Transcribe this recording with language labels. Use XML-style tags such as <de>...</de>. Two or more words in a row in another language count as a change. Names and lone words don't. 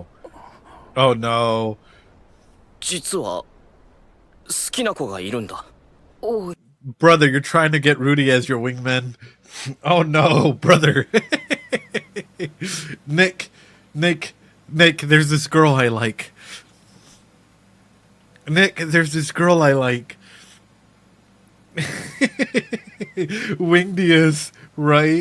<en>Oh no.</en> <ja>実は好きな子がいるんだ。おい。</ja> <en>Brother, you're trying to get Rudy as your wingman. Oh no, brother. Nick, there's this girl I like. Nick, there's this girl I like. Wingdius, right?</en>